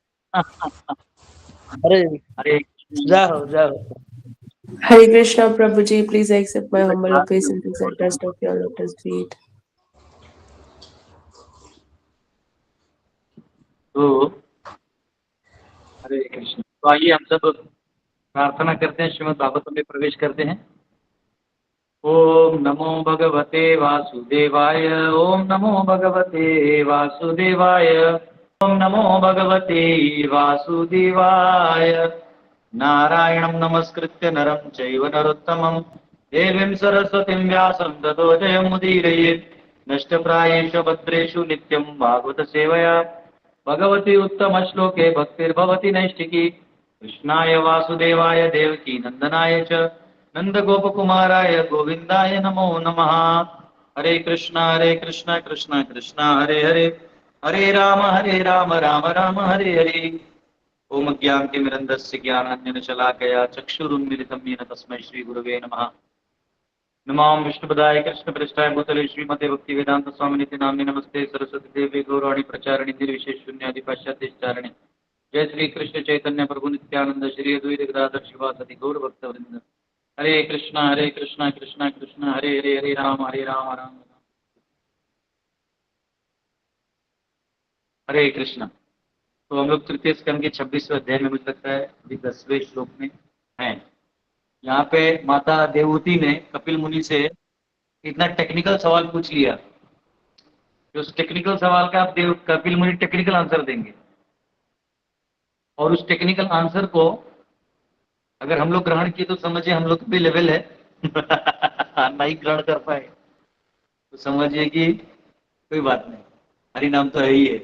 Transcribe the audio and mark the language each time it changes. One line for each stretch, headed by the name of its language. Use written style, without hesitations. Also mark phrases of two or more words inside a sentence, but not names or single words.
Hindi: अरे अरे जाओ जाओ।
English: Hare Krishna Prabhuji, please accept my humble obeisance at dust of your lotus feet.
Hindi: तो हरे कृष्ण। तो आइए हम सब प्रार्थना करते हैं, श्रीमद् भागवतम में प्रवेश करते हैं।
Sanskrit: ओम नमो भगवते वासुदेवाय। ओम नमो भगवते वासुदेवाय। ओम नमो भगवते वासुदेवाय। नारायणं नमस्कृत्य नरं चैव नरोत्तमं देवीं सरस्वतीं व्यासं ततो जयमुदीरयेत्। नष्टप्रायेषु भद्रेषु नित्यं भागवत सेवया भगवती उत्तमश्लोके भक्तिर्भवति नैष्ठिकी। कृष्णाय वासुदेवाय देवकी नंदनाय च नंदगोपकुमाराय गोविन्दाय नमो नमः। हरे कृष्णा कृष्णा कृष्णा हरे हरे, हरे राम राम राम हरे हरे। ओम ज्ञानतिमिरन्धस्य ज्ञानाञ्जनशलाकया चक्षुरुन्मिलितं येन तस्मै श्रीगुरवे नमः। नमां विष्णुपदाय कृष्णप्रेष्ठाय भूतले श्रीमते भक्तिवेदान्तस्वामिनिति नाम्ने नमस्ते सरस्वती देवी गौरवाणी प्रचारिणि निर्विशेषशून्यादि पाश्चात्यचारिणि। जय श्री कृष्ण चैतन्य प्रभु नित्यानंद श्री अद्वैत गदाधर शिवासादि गौर भक्तवृंद। हरे कृष्णा कृष्णा कृष्णा हरे हरे, हरे राम राम राम। हरे कृष्णा।
Hindi: तो हम लोग तृतीय स्कंद के 26वें अध्याय में, मुझे लगता है अभी 10वें श्लोक में हैं। यहाँ पे माता देवहूति ने कपिल मुनि से इतना टेक्निकल सवाल पूछ लिया कि उस टेक्निकल सवाल का आप कपिल मुनि
English: technical answer
Hindi: देंगे, और उस
English: technical answer
Hindi: को अगर हम लोग ग्रहण किए तो समझिए हम लोग भी लेवल है नहीं ग्रहण कर पाए तो समझिए कि कोई बात नहीं, हरि नाम तो है ही है।